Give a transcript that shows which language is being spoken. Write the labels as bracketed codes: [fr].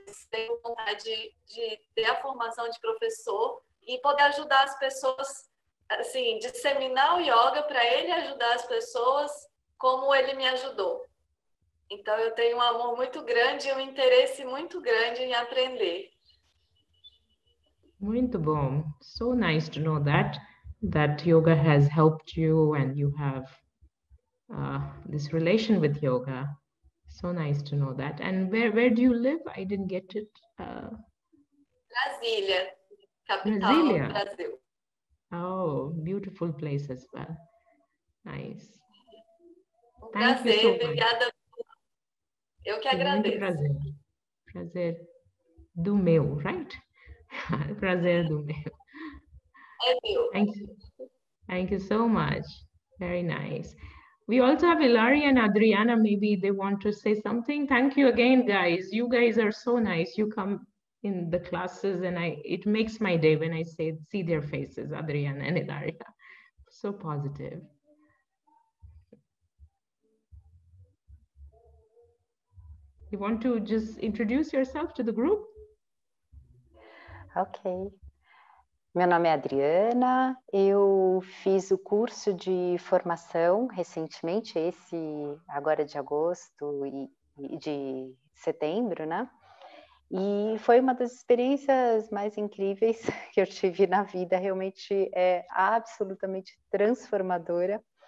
[pt] tenho vontade de ter a formação de professor e poder ajudar as pessoas, assim, disseminar o yoga para ele ajudar as pessoas como ele me ajudou. Então, eu tenho um amor muito grande e um interesse muito grande em aprender. Muito bom. [en] So nice to know that yoga has helped you and you have this relation with yoga. So nice to know that. And where do you live? I didn't get it. [pt] Brasília, capital Brasília. do Brasil. [en] Oh, beautiful place as well. Nice. Thank you so much. [pt] Obrigada. Eu que agradeço. Muito prazer. Prazer do meu, [en] right? [pt] Prazer do meu. É meu. [en] Thank you so much. Very nice. We also have Ilaria and Adriana. Maybe they want to say something. Thank you again, guys. You guys are so nice. You come in the classes and it makes my day when I see their faces, Adriana and Ilaria. So positive. You want to just introduce yourself to the group? Ok. [pt] Meu nome é Adriana, eu fiz o curso de formação recentemente, esse agora de agosto e de setembro, né? E foi uma das experiências mais incríveis que eu tive na vida, realmente é absolutamente transformadora.